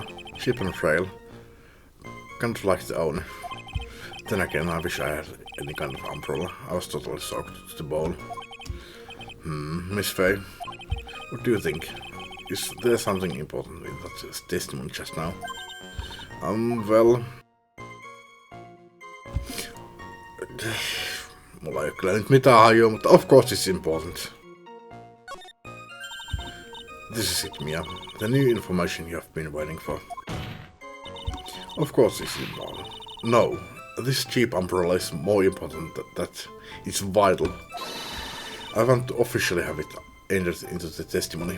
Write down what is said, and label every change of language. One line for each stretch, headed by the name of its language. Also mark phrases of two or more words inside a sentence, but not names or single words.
English: Cheap and frail. Kind of like the owner. Then again, I wish I had any kind of umbrella. I was totally soaked to the bone. Miss Faye, what do you think? Is there something important in that testimony just now? Well...
Finnish: Mulla ei ole kyllä nyt mitään hajua, mutta
English: of course it's important. This is it, Mia. The new information you have been waiting for. Of course it's important. No, this cheap umbrella is more important that it's vital. I want to officially have it entered into the testimony.